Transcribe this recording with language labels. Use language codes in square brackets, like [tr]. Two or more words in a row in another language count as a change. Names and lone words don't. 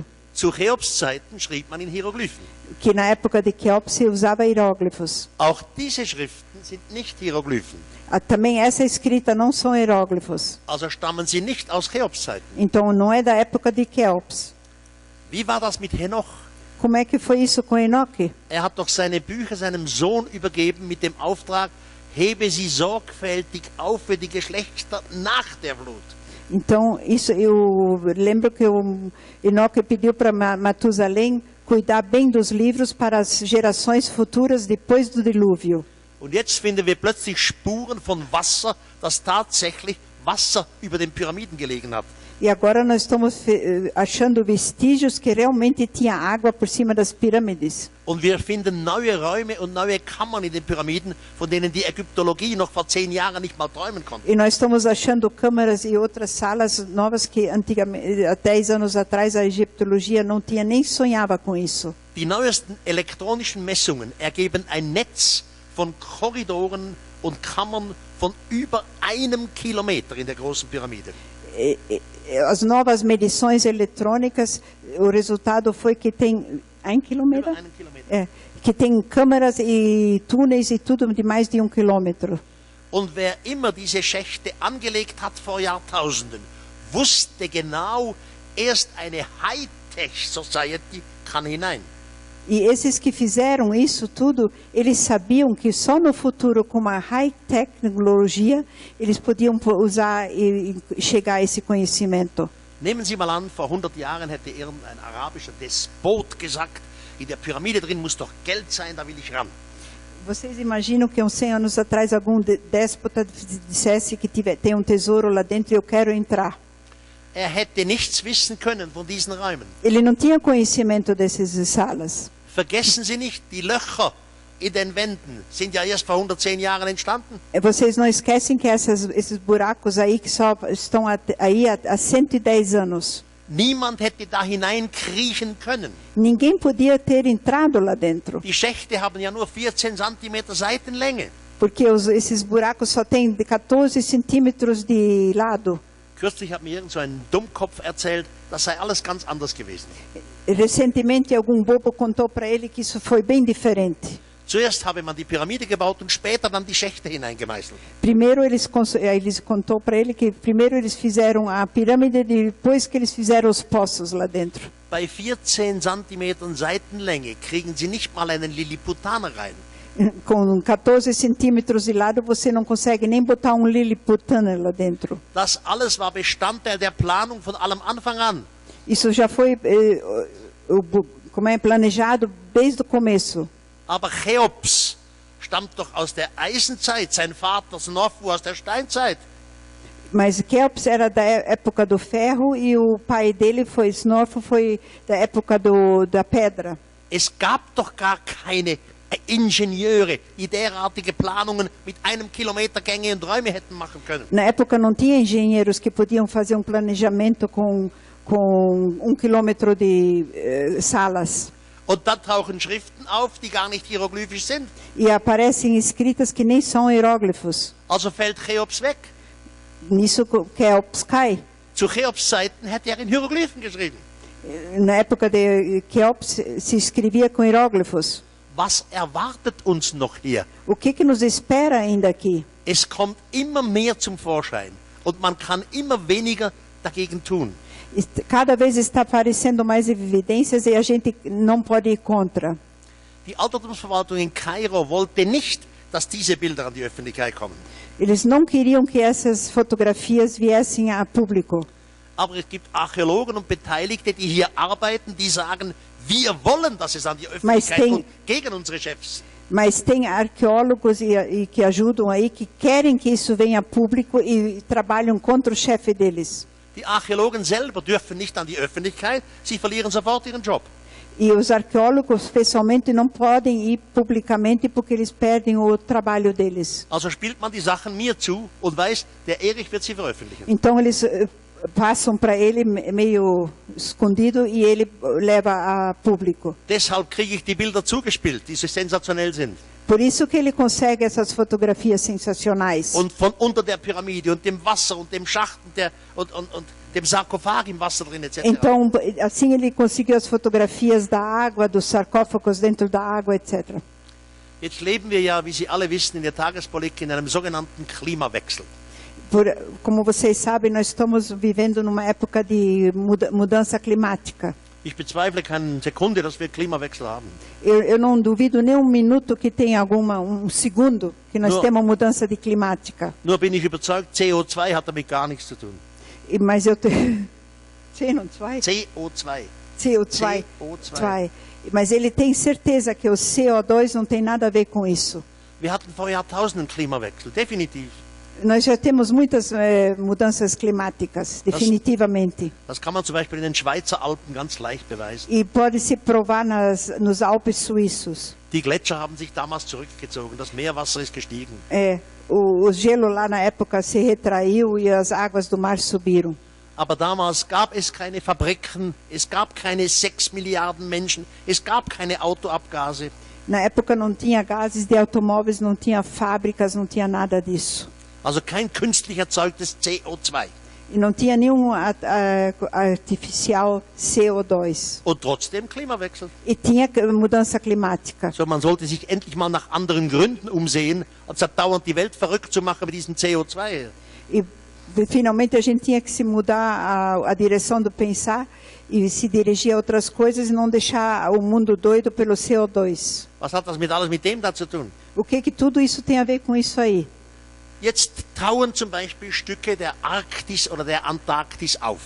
[de] Zu Cheops Zeiten schrieb man in Hieroglyphen. [pt] Que na época de Kelps se usava hieróglifos. [de] Auch diese Schriften sind nicht Hieroglyphen. [pt] Também essa escrita não são hieróglifos. [de] Also stammen sie nicht aus Cheops Zeiten. [pt] Então não é da época de Kelps. [de] Wie war das mit Henoch? [pt] Como é que foi isso com Enoque? [de] Er hat doch seine Bücher seinem Sohn übergeben mit dem Auftrag, hebe sie sorgfältig auf für die Geschlechter nach der Flut. [pt] Então, isso eu lembro que o Enoque pediu para Matusalém cuidar bem dos livros para as gerações futuras depois do dilúvio. [de] Und jetzt finden wir plötzlich Spuren von Wasser, das tatsächlich Wasser über den Pyramiden gelegen hat. [pt] E agora nós estamos achando vestígios que realmente tinha água por cima das pirâmides. [de] Und wir finden neue Räume und neue Kammern in den Pyramiden, von denen die Ägyptologie noch vor 10 Jahren nicht mal träumen konnte. [pt] E nós estamos achando câmaras e outras salas novas que antigamente, há 10 anos atrás, a egiptologia não tinha nem sonhava com isso. [de] Die neuesten elektronischen Messungen ergeben ein Netz von Korridoren und Kammern von über 1 Kilometer in der großen Pyramide. [pt] As novas medições eletrônicas, o resultado foi que tem 1 quilômetro? [de] Über 1 Kilometer. [pt] Que tem câmeras e túneis e tudo de mais de 1 quilômetro. [de] Und wer immer diese Schächte angelegt hat vor Jahrtausenden, wusste genau, erst eine Hightech-Society kann hinein. [pt] E esses que fizeram isso tudo, eles sabiam que só no futuro, com uma high tecnologia, eles podiam usar e chegar a esse conhecimento. [de] Nehmen Sie mal an, vor 100 Jahren hätte irgendein arabischer Despot gesagt, in der Pyramide drin muss doch Geld sein, da will ich ran. [pt] Vocês imaginam que uns 100 anos atrás algum déspota dissesse que tem um tesouro lá dentro e eu quero entrar? [de] Er hätte nichts wissen können von diesen Räumen. [pt] Ele não tinha conhecimento dessas salas. [de] Vergessen Sie nicht, die Löcher in den Wänden sind ja erst vor 110 Jahren entstanden. [pt] Vocês não esquecem que esses buracos aí que só estão aí há 110 anos. [de] Niemand hätte da hineinkriechen können. [pt] Ninguém podia ter entrado lá dentro. [de] Die Schächte haben ja nur 14 Zentimeter Seitenlänge. [pt] Porque esses buracos só têm 14 centímetros de lado. [de] Kürzlich hat mir irgend so ein Dummkopf erzählt, das sei alles ganz anders gewesen. [pt] Recentemente algum bobo contou para ele que isso foi bem diferente. [de] Zuerst habe man die Pyramide gebaut und später dann die Schächte hineingemeißelt. [pt] Primeiro eles contou para ele que primeiro eles fizeram a pirâmide, depois que eles fizeram os poços lá dentro. [de] Bei 14 Zentimetern Seitenlänge kriegen Sie nicht mal einen Lilliputaner rein. [pt] Com 14 centímetros de lado, você não consegue nem botar um liliputana lá dentro. [de] Das alles war Bestandteil der Planung von allem Anfang an. [pt] Isso já foi planejado desde o começo. [de] Aber Cheops stammt doch aus der Eisenzeit, sein Vater Snofu aus der Steinzeit. [pt] Mas Kelps era da época do ferro e o pai dele foi Snorfo, foi da época da pedra. [de] Es gab doch gar keine Ingenieure, die derartige Planungen mit 1 Kilometer Gänge und Räume hätten machen können. [pt] Na época não tinha engenheiros que podiam fazer um planejamento com 1 quilômetro de salas. [de] Und dann tauchen Schriften auf, die gar nicht hieroglyphisch sind. [pt] E aparecem escritas que nem são hieróglifos. [de] Also fällt Cheops weg. [pt] Nisso Kelps cai. [de] Zu Cheops Zeiten hätte er in Hieroglyphen geschrieben. [pt] Na época de Kelps se escrevia com hieróglifos. [de] Was erwartet uns noch hier? [pt] O que nos espera ainda aqui? [de] Es kommt immer mehr zum Vorschein und man kann immer weniger dagegen tun. [pt] Cada vez está aparecendo mais evidências e a gente não pode ir contra. [de] Die Altertumsverwaltung in Kairo wollte nicht, dass diese Bilder an die Öffentlichkeit kommen. [pt] Eles não queriam que essas fotografias viessem a público. [de] Aber es gibt Archäologen und Beteiligte, die hier arbeiten, die sagen, wir wollen, dass es an die Öffentlichkeit kommt, gegen unsere Chefs. [pt] Mas tem arqueólogos que ajudam aí, que querem que isso venha a público e trabalham contra o chefe deles. [de] Die Archäologen selber dürfen nicht an die Öffentlichkeit, sie verlieren sofort ihren Job. [pt] E os arqueólogos, pessoalmente, não podem ir publicamente porque eles perdem o trabalho deles. [de] Also spielt man die Sachen mir zu und weiß, der Erich wird sie veröffentlichen. [pt] Então eles passam para ele meio escondido e ele leva a público. [de] Deshalb kriege ich die Bilder zugespielt, die so sensationell sind. [pt] Por isso que ele consegue essas fotografias sensacionais. [de] Und von unter der Pyramide und dem Wasser und dem Schacht und dem Sarkophag im Wasser drin etc. [pt] Então, assim ele conseguiu as fotografias da água, dos sarcófagos dentro da água, etc. [de] Jetzt leben wir ja, wie Sie alle wissen, in der Tagespolitik in einem sogenannten Klimawechsel. [pt] Como vocês sabem, nós estamos vivendo numa época de mudança climática. [de] Ich bezweifle keine Sekunde, dass wir Klimawechsel haben. [pt] Eu não duvido nem um minuto que tenha segundo que nós temos mudança de climática. [de] Nur bin ich überzeugt, CO2 hat damit gar nichts zu tun. [pt] Mas eu tenho... CO2. Mas ele tem certeza que o CO2 não tem nada a ver com isso. [de] Wir hatten vor Jahrtausenden Klimawechsel, definitiv. [pt] Nós já temos muitas mudanças climáticas, definitivamente. [de] Das kann man zum Beispiel in den Schweizer Alpen ganz leicht beweisen. [pt] E pode se provar nos Alpes suíços. [de] Die Gletscher haben sich damals zurückgezogen, das Meerwasser ist gestiegen. [pt] O gelo lá na época se retraiu e as águas do mar subiram. [de] Aber damals gab es keine Fabriken, es gab keine 6 Milliarden Menschen, es gab keine Autoabgase. [pt] Na época não tinha gases de automóveis, não tinha fábricas, não tinha nada disso. [de] Also kein künstlich erzeugtes CO2. [pt] E não tinha nenhum artificial CO2. [de] Und trotzdem Klimawechsel. [pt] E tinha mudança climática. [de] So, man sollte sich endlich mal nach anderen Gründen umsehen, anstatt dauernd die Welt verrückt zu machen mit diesem CO2. [pt] E finalmente a gente tinha que se mudar a direção do pensar e se dirigir a outras coisas e não deixar o mundo doido pelo CO2. [de] Was hat das alles mit dem da zu tun? [pt] O que tudo isso tem a ver com isso aí? [de] Jetzt tauen zum Beispiel Stücke der Arktis oder der Antarktis auf.